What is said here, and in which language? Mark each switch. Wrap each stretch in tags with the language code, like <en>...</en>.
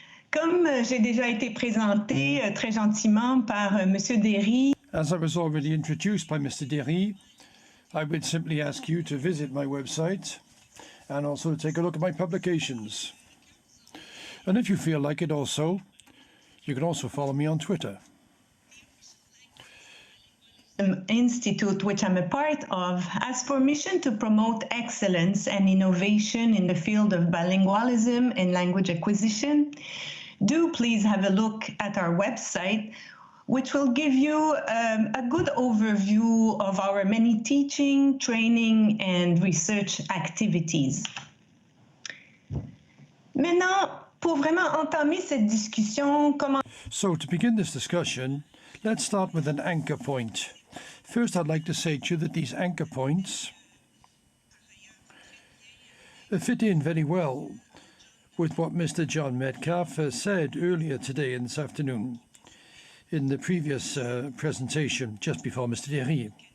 <fr>Comme j'ai déjà été présentée très gentiment par Monsieur Derry.</fr> <en>As I was already introduced by Mr. Derry, I would simply ask you to visit my website and also take a look at my publications. And if you feel like it also, you can also follow me on Twitter. Institute, which I'm a part of, has for mission to promote excellence and innovation in the field of bilingualism and language acquisition. Do please have a look at our website, which will give you a good overview of our many teaching, training, and research activities.</en> <fr>Maintenant, pour vraiment entamer cette discussion,</fr> <en>So to begin this discussion, let's start with an anchor point. First, I'd like to say to you that these anchor points fit in very well with what Mr. John Metcalf said earlier today and this afternoon in the previous presentation just before Mr. Derry.</en>